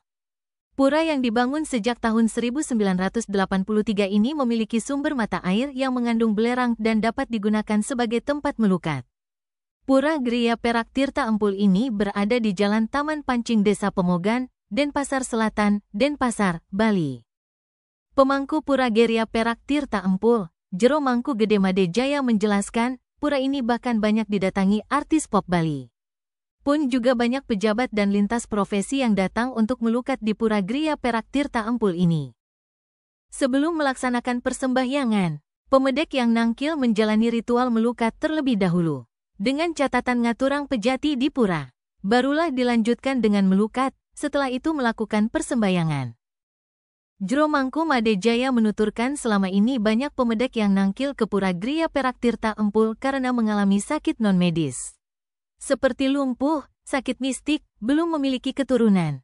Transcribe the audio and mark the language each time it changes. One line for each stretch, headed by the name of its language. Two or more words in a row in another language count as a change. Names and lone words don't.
Indonesian: Pura yang dibangun sejak tahun 1983 ini memiliki sumber mata air yang mengandung belerang dan dapat digunakan sebagai tempat melukat. Pura Griya Perak Tirta Empul ini berada di Jalan Taman Pancing Desa Pemogan, Denpasar Selatan, Denpasar, Bali. Pemangku Pura Griya Perak Tirta Empul, Jero Mangku Gede Made Jaya menjelaskan, pura ini bahkan banyak didatangi artis pop Bali. Pun juga banyak pejabat dan lintas profesi yang datang untuk melukat di Pura Griya Perak Tirta Empul ini. Sebelum melaksanakan persembahyangan, pemedek yang nangkil menjalani ritual melukat terlebih dahulu. Dengan catatan
Balinese: ngaturang pejati
Indonesian: di pura, barulah dilanjutkan dengan melukat, setelah itu melakukan persembahyangan. Jero Mangku Made Jaya menuturkan selama ini banyak pemedek yang nangkil ke Pura Griya Perak Tirta Empul karena mengalami sakit non-medis. Seperti lumpuh, sakit mistik, belum memiliki keturunan.